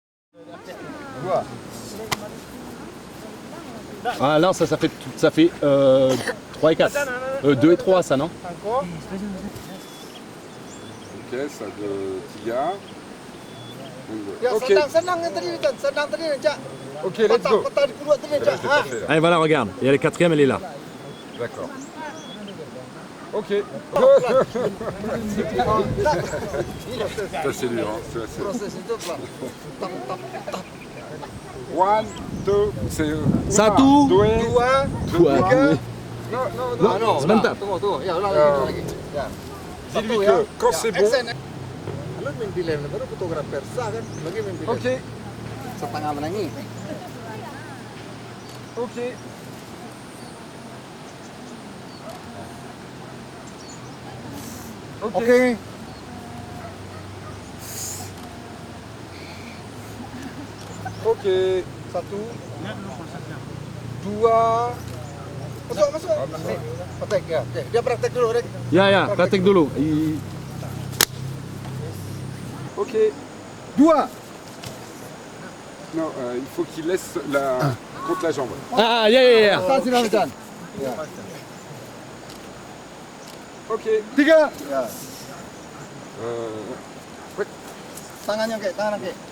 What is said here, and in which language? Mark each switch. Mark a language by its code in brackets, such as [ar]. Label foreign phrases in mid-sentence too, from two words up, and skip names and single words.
[fr] Ah là, ça fait 3 et 4. 2 et 3, ça, non? Ok, ça de Tiga. Ok. [en] Ok, let's go. [fr] Allez, voilà, regarde. Il y a la quatrième, elle est là. D'accord. Ok. Ça c'est dur, hein. C'est assez... [en] One, two, [fr] c'est... [id] Satu, dua, dua. [fr] non. [id] Sebentar. [fr] Dis-lui que quand c'est bon... Ok. [id] Setengah menangi. Ok. Ok. Ok. Satu. Dua. Masuk. Praktek ya. Oke, dia praktek dulu, Rek. Ya, praktek dulu. Ok. Dua. [fr] Non, il faut qu'il laisse la... contre la jambe. [id] Ah, ya. Tahan sini, Hamdan. Ya. Ok. Tiga. Ya. [fr] Ouais. [id] Tangannya, Kek. Tangan, Kek.